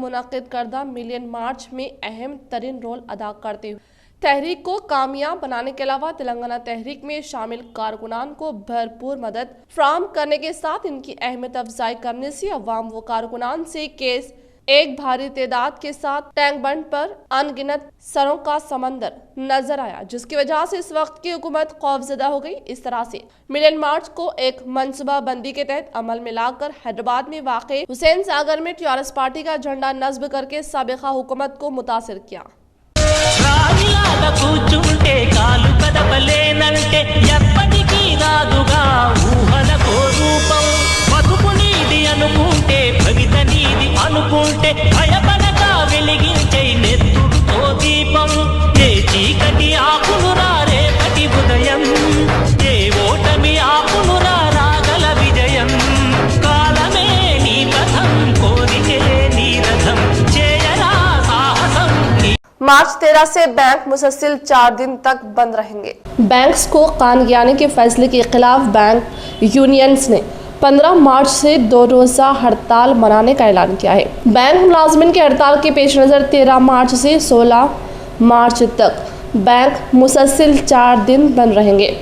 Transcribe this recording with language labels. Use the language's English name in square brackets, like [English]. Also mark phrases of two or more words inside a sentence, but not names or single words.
[Urdu] منعقد کردہ [English] million march [Urdu] میں اہم ترین رول ادا کرتے ہوئے تحریک کو کامیاب بنانے کے علاوہ تلنگانہ تحریک میں شامل کارکنان کو بھرپور مدد فراہم کرنے کے ساتھ ان کی اہمیت افزائی کرنے سے عوام و کارکنان سے کیس ایک بھاری تعداد کے ساتھ ٹینک بنڈ پر ان گنت سروں کا سمندر نظر آیا، جس کی وجہ سے اس وقت کی حکومت خوفزدہ ہو گئی۔ اس طرح سے [English] million march [Urdu] کو ایک منصوبہ بندی کے تحت عمل میں لا کر حیدرآباد میں واقع حسین ساگر میں [English] TRS party [Urdu] کا جھنڈا نصب کر کے سابقہ حکومت کو متاثر کیا۔ [Telugu] కూర్చుంటే కాలు కదపలేనంటే ఎప్పటికీ రాదుగా ఊహలకో రూపం బతుకు నీది అనుకుంటే భవిత నీది అనుకుంటే భయపడక వెలిగించే నెత్తుడుతో దీపం ఏ చీకటి ఆకునురా రేపటి ఉదయం ఏ ఓటమి ఆకునురా రాగల విజయం కాలమే నీ పథం కోరికే నీ రథం చేయరా సాహసం [Urdu] مارچ 13 سے بینک مسلسل 4 دن تک بند رہیں گے۔ بینکس کو قانونیانے کے فیصلے کے خلاف [English] bank unions [Urdu] نے 15 مارچ سے 2 روزہ ہڑتال منانے کا اعلان کیا ہے۔ بینک ملازمین کی ہڑتال کے پیش نظر 13 مارچ سے 16 مارچ تک بینک مسلسل 4 دن بند رہیں گے۔